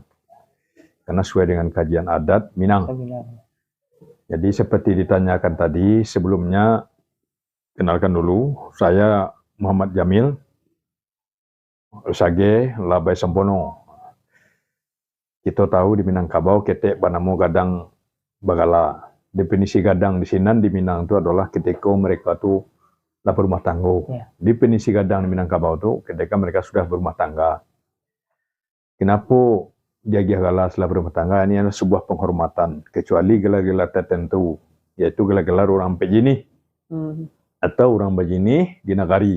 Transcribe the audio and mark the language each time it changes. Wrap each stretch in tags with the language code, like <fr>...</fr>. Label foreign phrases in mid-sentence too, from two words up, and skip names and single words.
<id>Karena sesuai dengan kajian adat Minang. Jadi seperti ditanyakan tadi, sebelumnya kenalkan dulu, saya Muhammad Jamil, Sage Labai Sempono.</id> <min>Kita tahu di Minangkabau ketek banamo gadang bagala.</min> <id>Definisi gadang di sini di Minang itu adalah ketika mereka tuh lah berumah tangga. Ya. Definisi gadang di Minangkabau itu ketika mereka sudah berumah tangga. Kenapa jaga gala setelah berumah tangga? Ini adalah sebuah penghormatan. Kecuali gelar-gelar tertentu, yaitu gelar-gelar orang pejini atau orang bajini di nagari.</id>